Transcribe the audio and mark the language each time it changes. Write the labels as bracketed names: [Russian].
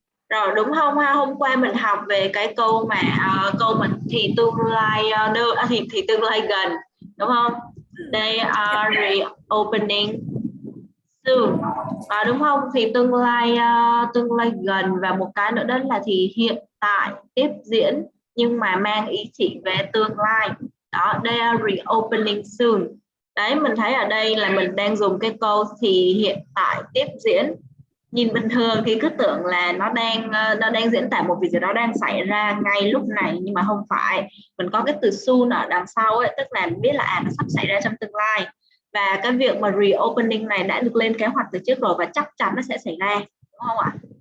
[Vietnamese] Rồi đúng không ha, hôm qua mình học về cái câu mà câu mình thì tương lai thì tương lai gần, đúng không? [English] They are reopening soon. [Vietnamese] Đúng không? Thì tương lai gần, và một cái nữa đó là thì hiện tại tiếp diễn nhưng mà mang ý chỉ về tương lai. [English] Đó, they are reopening soon. [Vietnamese] Đấy, mình thấy ở đây là mình đang dùng cái câu thì hiện tại tiếp diễn. Nhìn bình thường thì cứ tưởng là nó đang diễn tả một việc gì đó đang xảy ra ngay lúc này, nhưng mà không phải. Mình có cái từ soon ở đằng sau ấy, tức là mình biết là nó sắp xảy ra trong tương lai, và cái việc mà reopening này đã được lên kế hoạch từ trước rồi và chắc chắn nó sẽ xảy ra, đúng không ạ?